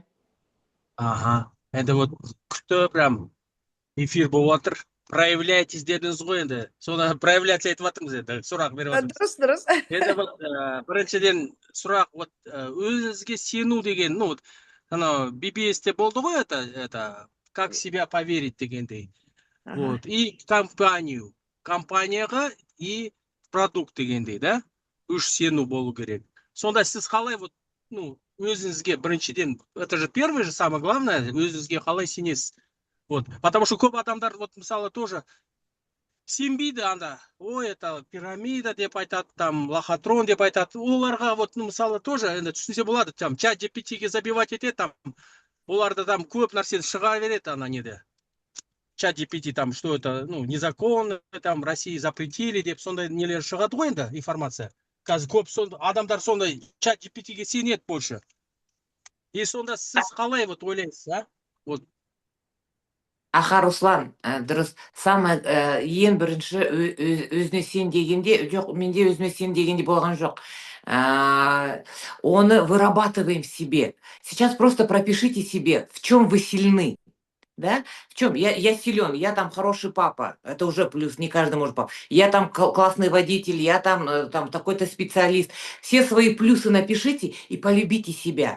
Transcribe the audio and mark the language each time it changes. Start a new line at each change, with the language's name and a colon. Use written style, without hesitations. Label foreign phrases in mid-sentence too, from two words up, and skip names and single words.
Kazakh: Ага. Енді вот күшті
Russian: прям эфир
Kazakh: болып отыр. Проявляйтесь дедіңіз ғой енді. Соны проявляться айтып жатырмыз енді. Сұрақ беріп жатырмыз. Дұрыс. Енді біріншіден сұрақ, вот өзіңізге сену деген,
Russian: ну вот
Kazakh: анау BBS-те болды ғой,
Russian: это как себя поверить дегендей. Вот.
Kazakh: И компанияға и продукт дегендей, да? Үш сену болу керек. Сонда сіз қалай,
Russian: вот, ну,
Kazakh: өзіңізге біріншіден,
Russian: это же первое же самое главное,
Kazakh: өзіңізге қалай сенесіз. Вот.
Russian: Потому что
Kazakh: көп адамдар, вот, мысалы, тоже сенбейді анда. Ой,
Russian: это пирамида
Kazakh: деп айтады,
Russian: там, лохотрон
Kazakh: деп айтады. Оларға,
Russian: вот, ну,
Kazakh: мысалы, тоже, енді түсінсе болады, там, чат GPT-ге забивать етеді, там, оларда там көп нәрсені шыға береді, неде.
Russian: чат GPT там, что это, ну, незаконно, там, России запретили,
Kazakh: деп сондай нелер шығады ғой енді информация. Қазір көп адамдар сондай чат GPT-ге сенеді больше. И сонда сіз қалай вот ойлайсыз, а? Вот. Аха, Руслан, дұрыс. Самое ең бірінші өзіне сен дегенде, жоқ, менде өзіме сен дегенде болған жоқ.
Russian: Оны вырабатываем в себе. Сейчас просто пропишите себе, в чем вы сильны. Да? В чем? Я силен, я там хороший папа, это уже плюс, не каждый может папа. Я там классный водитель, я там такой-то специалист. Все свои плюсы напишите и полюбите себя.